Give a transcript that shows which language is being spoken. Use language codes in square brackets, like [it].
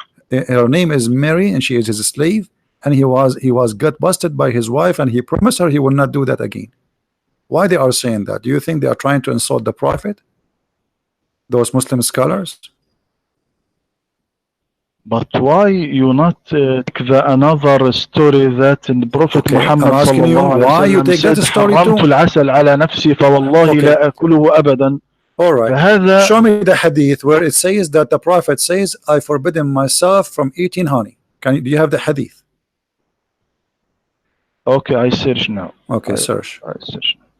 [en] Her name is Mary, and she is his slave. And he was got busted by his wife, and he promised her he will not do that again. Why they are saying that? Do you think they are trying to insult the Prophet? Those Muslim scholars? But why you not take another story that in the Prophet Muhammad sallallahu why you take that story too? [ar] العسل على نفسي فوالله لا أكله أبدا. [en] All right. Show me the hadith where it says that the Prophet says, I forbidden myself from eating honey. Do you have the hadith? Okay, I search now. Okay, search. I search.